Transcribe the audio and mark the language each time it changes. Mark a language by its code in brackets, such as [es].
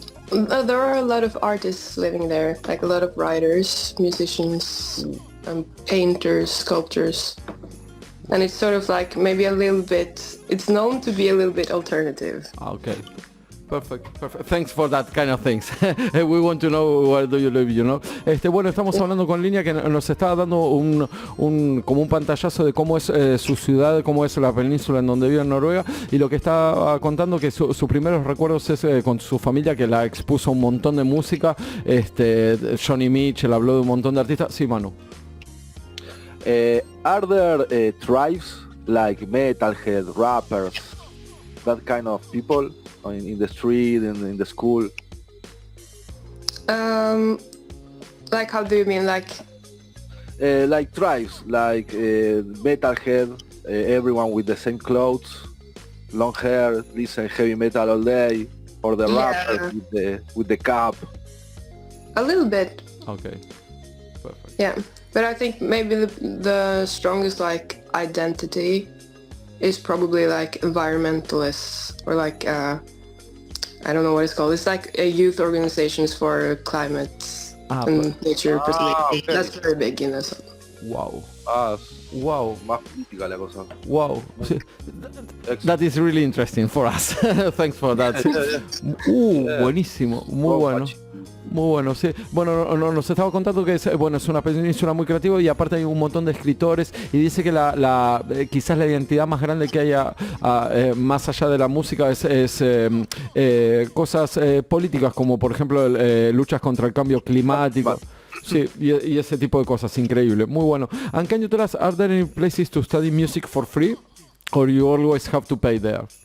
[en] There are a lot of artists living there, like a lot of writers, musicians, painters, sculptors. And it's sort of like maybe a little bit, it's known to be a little bit alternative. Okay, perfect. Thanks for that kind of things. We want to know where do you live, you know. [es] Bueno, estamos hablando con Línea, que nos está dando como un pantallazo de cómo es su ciudad, cómo es la península en donde vive en Noruega, y lo que está contando que sus primeros recuerdos es con su familia, que la expuso un montón de música. Johnny Mitchell habló de un montón de artistas. Sí, Manu. [en] Are there tribes like metalhead, rappers, that kind of people in the street, in the school? Like, how do you mean? Like tribes, like metalhead, everyone with the same clothes, long hair, listen heavy metal all day, or the rappers with the cap. A little bit. Okay, perfect. Yeah. But I think maybe the strongest like identity is probably like environmentalists, or like I don't know what it's called. It's like youth organizations for climate and nature preservation. Okay. That's very big in us. Wow. [es] Wow. Más política la cosa. Wow. [en] That is really interesting for us. Thanks for that. [es] Buenísimo. Muy bueno. Muy bueno, sí. Bueno, nos estaba contando que es una península muy creativa, y aparte hay un montón de escritores, y dice que quizás la identidad más grande que haya más allá de la música es cosas políticas, como por ejemplo luchas contra el cambio climático. Sí, y ese tipo de cosas, increíble, muy bueno. [en] And can you tell us, are there any places to study music for free, or you always have to pay there?